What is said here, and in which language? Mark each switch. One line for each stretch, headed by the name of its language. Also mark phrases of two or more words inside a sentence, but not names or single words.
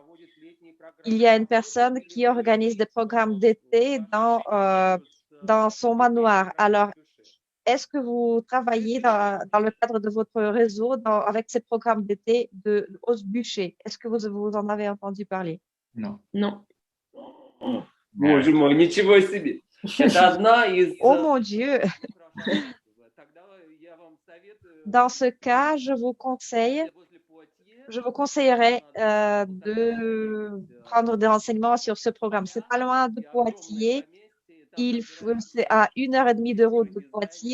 French: Il y a une personne qui organise des programmes d'été dans son manoir. Alors, est-ce que vous travaillez dans le cadre de votre réseau avec ces programmes d'été de Hausse Bûcher? Est-ce que vous en avez entendu parler? Non. Non.
Russian: Боже мой, ничего себе. Это одна из...
French: Oh mon Dieu! Dans ce cas, je vous conseillerais de prendre des renseignements sur ce programme. C'est pas loin de Poitiers. C'est à 1h30 de route de Poitiers.